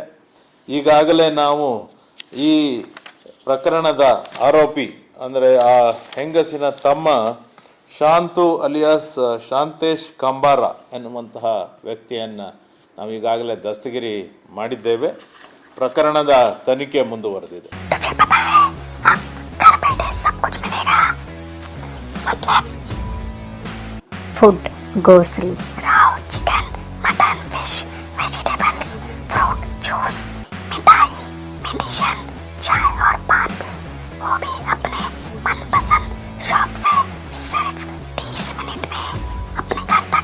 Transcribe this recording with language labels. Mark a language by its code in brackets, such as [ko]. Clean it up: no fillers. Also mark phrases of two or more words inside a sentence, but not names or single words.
[kn] ಈಗಾಗಲೇ ನಾವು ಈ ಪ್ರಕರಣದ ಆರೋಪಿ ಅಂದರೆ ಆ ಹೆಂಗಸಿನ ತಮ್ಮ ಶಾಂತು ಅಲಿಯಾಸ್ ಶಾಂತೇಶ್ ಕಂಬಾರ ಎನ್ನುವಂತಹ ವ್ಯಕ್ತಿಯನ್ನು ನಾವು ಈಗಾಗಲೇ ದಸ್ತಗಿರಿ ಮಾಡಿದ್ದೇವೆ. ಪ್ರಕರಣದ ತನಿಖೆ ಮುಂದುವರೆದಿದೆ. [hi] फूड, ग्रोसरी, राव, चिकन, मटन, फिश, वेजिटेबल्स, फ्रूट, जूस, मिठाई, मेडिसिन, चाय और पान भी, वो भी अपने मनपसंद शॉप से सिर्फ 30 मिनट में अपने घर तक।